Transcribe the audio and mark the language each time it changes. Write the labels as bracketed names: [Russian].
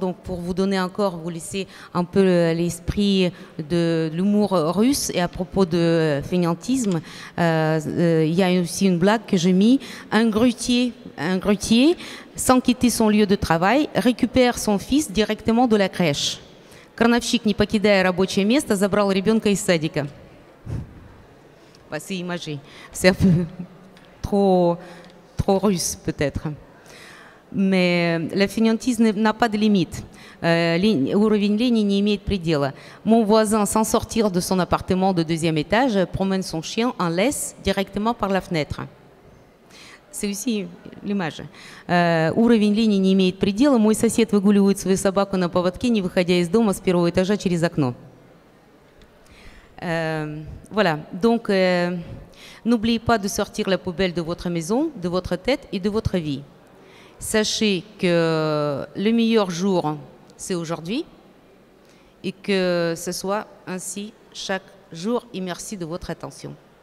[French] Donc pour vous donner encore, vous laissez un peu l'esprit de l'humour russe. Et à propos de fainéantisme, il y a aussi une blague que j'ai mis. Un grutier, sans quitter son lieu de travail, récupère son fils directement de la crèche. [Russian] Крановщик, не покидая рабочее место, забрал ребенка из садика. [French] C'est imagé. C'est un peu trop russe peut-être. Mais la fainéantise n'a pas de limite. [Russian] Уровень лени не имеет предела. [French] Mon voisin, sans sortir de son appartement de 2e étage, promène son chien en laisse directement par la fenêtre. C'est aussi l'image. [Russian] Уровень лени не имеет предела. Мой сосед выгуливает свою собаку на поводке, не выходя из дома с 1-го этажа через окно. [French] Voilà. Donc, n'oubliez pas de sortir la poubelle de votre maison, de votre tête et de votre vie. Sachez que le meilleur jour, c'est aujourd'hui et que ce soit ainsi chaque jour. Et merci de votre attention.